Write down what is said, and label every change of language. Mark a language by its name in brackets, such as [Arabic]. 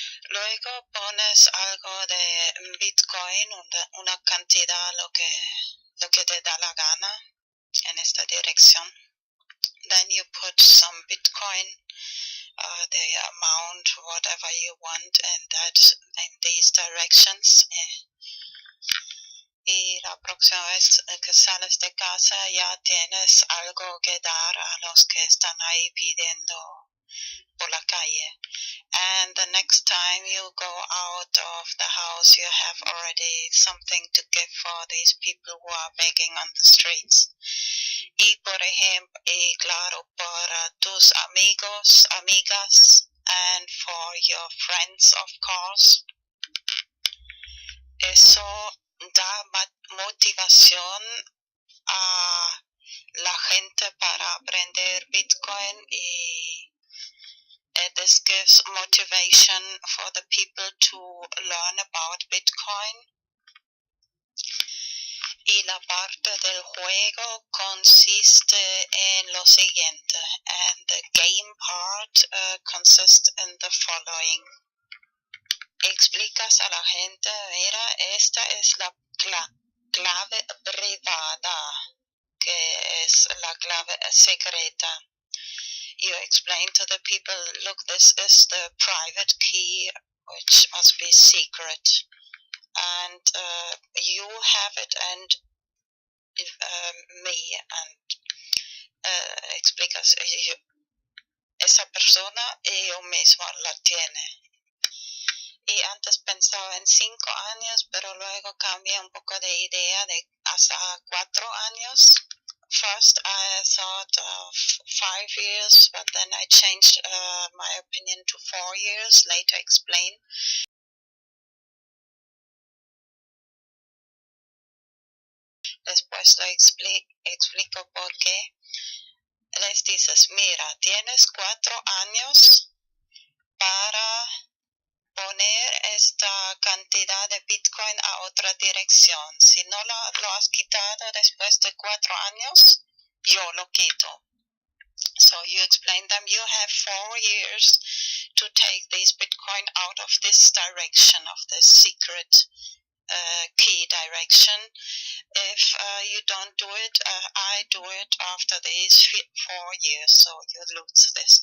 [Spanish] Luego pones algo de Bitcoin, una cantidad, lo que te da la gana en esta dirección. [English] Then you put some Bitcoin, the amount, whatever you want, and that in these directions. [Spanish] Y la próxima vez que sales de casa ya tienes algo que dar a los que están ahí pidiendo por la calle. [English] And the next time you go out of the house, you have already something to give for these people who are begging on the streets. [Spanish] Y por ejemplo, y claro, para tus amigos, amigas, [English] and for your friends, of course. [Spanish] Eso da motivación a la gente para aprender Bitcoin y [English] this gives motivation for the people to learn about Bitcoin. [Spanish] Y la parte del juego consiste en lo siguiente, [English] and the game part consists in the following. [Spanish] Explicas a la gente, mira, esta es la clave privada, que es la clave secreta. [English] You explain to the people, look, this is the private key, which must be secret. And you have it and me, and [Spanish] explicas, esa persona y yo mismo la tiene. Y antes pensaba en 5 años, pero luego cambié un poco de idea de hasta 4 años. [English] First I thought of 5 years, but then I changed my opinion to 4 years, later explain. [Spanish] Después lo explico por qué. Les dices, mira, tienes 4 años para poner esta cantidad de Bitcoin a otra dirección. Si no lo has quitado después de 4 años, yo lo quito. [English] So you explain them, you have 4 years to take this Bitcoin out of this direction, of this secret key direction. If you don't do it, I do it after these 4 years, so you lose this.